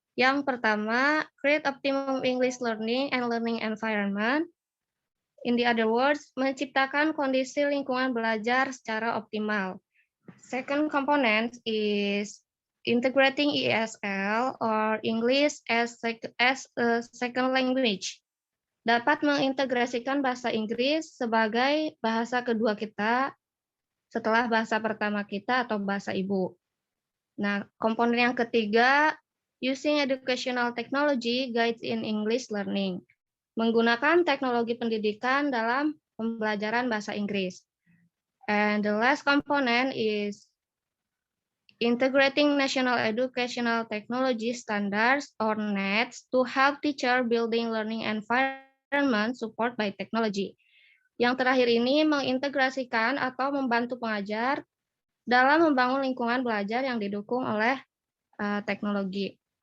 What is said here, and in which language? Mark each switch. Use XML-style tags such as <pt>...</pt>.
<id>Yang pertama,</id> <en>create optimum English learning and learning environment. In the other words,</en> <id>menciptakan kondisi lingkungan belajar secara optimal.</id> <en>Second component is integrating ESL or English as a second language.</en> <id>Dapat mengintegrasikan bahasa Inggris sebagai bahasa kedua kita setelah bahasa pertama kita atau bahasa ibu. Nah, komponen yang ketiga,</id> <en>using educational technology guides in English learning.</en> <id>Menggunakan teknologi pendidikan dalam pembelajaran bahasa Inggris.</id> <en>And the last component is integrating national educational technology standards or NETS to help teacher building learning environment support by technology.</en> <id>Yang terakhir ini mengintegrasikan atau membantu pengajar dalam membangun lingkungan belajar yang didukung oleh teknologi.</id>